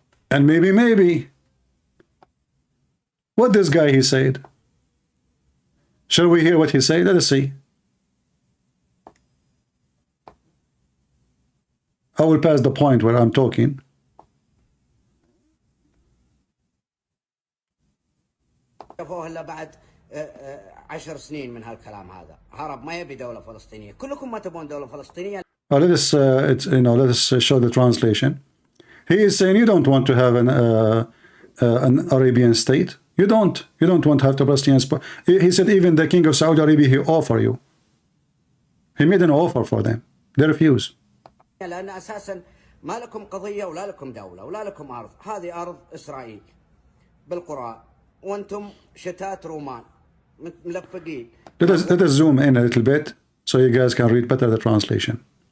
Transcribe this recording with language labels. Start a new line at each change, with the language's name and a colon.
English: And maybe. What this guy he said? Shall we hear what he said? Let us see. I will pass the point where I'm talking.
Arabic: شافوه بعد 10 سنين من هالكلام هذا هرب ما يبي دولة فلسطينية كلكم ما تبون دولة فلسطينية.
English: Let us let us show the translation. He is saying you don't want to have an Arabian state. You don't want to have the Palestinians. He said even the king of Saudi Arabia he offer you. He made an offer for them. They refuse.
Arabic: لأن أساسا ما لكم قضية ولا لكم دولة ولا لكم أرض. هذه أرض إسرائيل بالقرى وأنتم شتات رومان ملفقين.
English: Let us zoom in a little bit so you guys can read better the translation.